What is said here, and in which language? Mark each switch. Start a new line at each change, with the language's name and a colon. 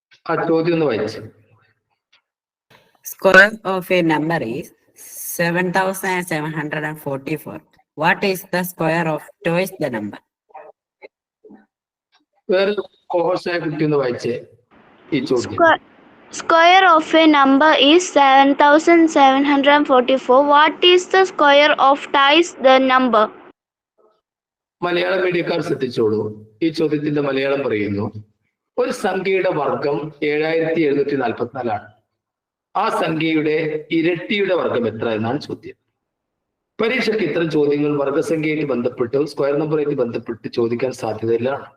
Malayalam: ആ ചോദ്യം ഒന്ന് വായിച്ചു.
English: Square of a number is 7744. What is the square of twice the number?
Malayalam: വേറെ കോഹോസായ കുട്ടി ഒന്ന് വായിച്ചേ ഈ ചോദ്യം.
English: Square of a number is 7744. What is the square of twice the number?
Malayalam: Malayalam മീഡിയക്കാർ ശ്രദ്ധിച്ചോളൂ. ഈ ചോദ്യത്തിന്റെ മലയാളം പറയുന്നു, ഒരു സംഖ്യയുടെ വർഗം 7744 ആ സംഖ്യയുടെ ഇരട്ടിയുടെ വർഗം എത്ര എന്നാണ് ചോദ്യം. പരീക്ഷയ്ക്ക് ഇത്തരം ചോദ്യങ്ങൾ വർഗസംഖ്യയായിട്ട് ബന്ധപ്പെട്ട് സ്ക്വയർ നമ്പറായിട്ട് ബന്ധപ്പെട്ട് ചോദിക്കാൻ സാധ്യതയില്ല.